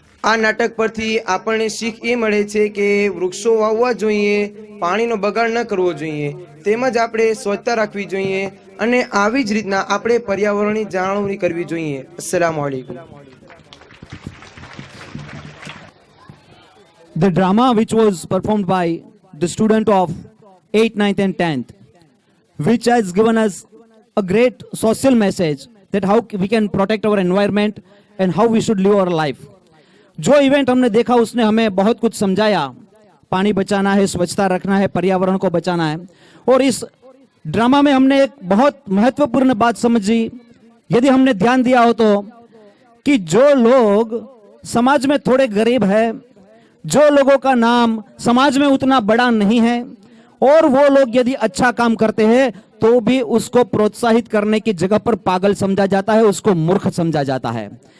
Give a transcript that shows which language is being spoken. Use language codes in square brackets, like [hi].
[gu] આ નાટક પરથી આપણને શીખ એ મળે છે કે વૃક્ષો વાવવા જોઈએ, પાણીનો બગાડ ન કરવો જોઈએ, તેમજ આપણે સ્વચ્છતા રાખવી જોઈએ અને આવી જ રીતના આપણે પર્યાવરણની જાળવણી કરવી જોઈએ। [ar] અસ્સલામુ અલૈકુમ। [en] The drama which was performed by the student of 8th, 9th and 10th, which has given us a great social message that how we can protect our environment and how we should live our life. [hi] जो event हमने देखा उसने हमें बहुत कुछ समझाया। पानी बचाना है, स्वच्छता रखना है, पर्यावरण को बचाना है। और इस ड्रामा में हमने एक बहुत महत्वपूर्ण बात समझी, यदि हमने ध्यान दिया हो तो, कि जो लोग समाज में थोड़े गरीब है, जो लोगों का नाम समाज में उतना बड़ा नहीं है और वो लोग यदि अच्छा काम करते हैं तो भी उसको प्रोत्साहित करने की जगह पर पागल समझा जाता है, उसको मूर्ख समझा जाता है।